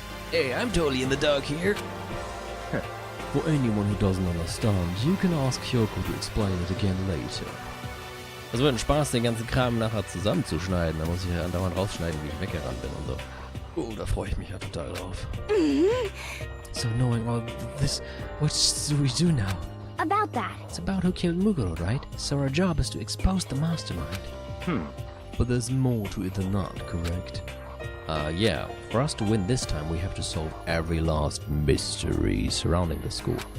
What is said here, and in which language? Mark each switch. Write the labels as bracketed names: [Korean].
[English] Hey, I'm totally in the dark here. For anyone who doesn't understand, you can ask Kyoko to explain it again later. [German] Es wird ein Spaß, den ganzen Kram nachher zusammenzuschneiden. Da muss ich ja andauernd rausschneiden, wie ich weggerannt bin und so. Oh, da freue ich mich ja total drauf. [English] So knowing all this, what do we do now? About that. It's about who killed Muguro, right? So our job is to expose the mastermind. But there's more to it than that, correct? Yeah. For us to win this time, we have to solve every last mystery surrounding the school.